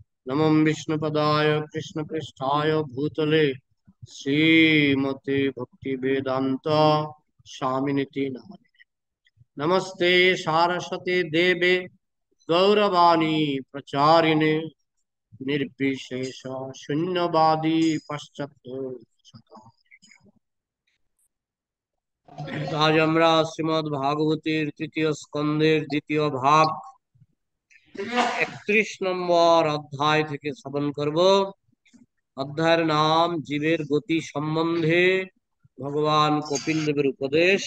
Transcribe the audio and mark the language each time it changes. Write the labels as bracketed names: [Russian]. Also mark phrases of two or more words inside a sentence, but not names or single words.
[Sanskrit] नमो विष्णुपदाय कृष्णपृष्ठाय भूतले श्रीमते भक्ति वेदांत स्वामिनिति नामिने। नमस्ते सारस्वते देवे गौरवाणी प्रचारिणे निर्विशेष शून्यवादी पश्चात्य। [Bangla] আজ আমরা শ্রীমদ্ ভাগবতের তৃতীয় স্কন্ধের দ্বিতীয় ভাগ 31 নম্বর অধ্যায় থেকে শ্রবণ করব। অধ্যায়ের নাম জীবের গতি সম্বন্ধে ভগবান কপিল দেবের উপদেশ।